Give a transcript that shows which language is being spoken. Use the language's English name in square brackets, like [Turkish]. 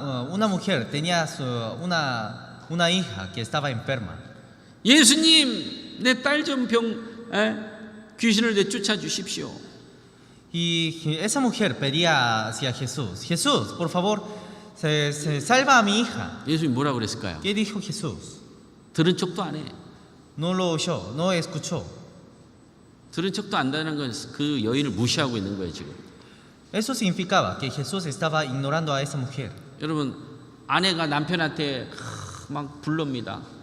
[Spanish] Una mujer tenía una hija que estaba enferma. [Korean] 예수님, 내 딸 좀 귀신을 내쫓아 주십시오. [Spanish] Y esa mujer pedía hacia Jesús, Jesús, por favor, se salva a mi hija. [Korean] 예수님 뭐라 그랬을까요? [Spanish] ¿Qué dijo Jesús? [Korean] 들은 척도 안 해. [Spanish] No lo oyó, no escuchó. [Korean] 들은 척도 안 한다는 건 그 여인을 무시하고 있는 거예요 지금. [Spanish] Eso significaba que Jesús estaba ignorando a esa mujer. [Korean] 여러분 아내가 남편한테 막 불릅니다.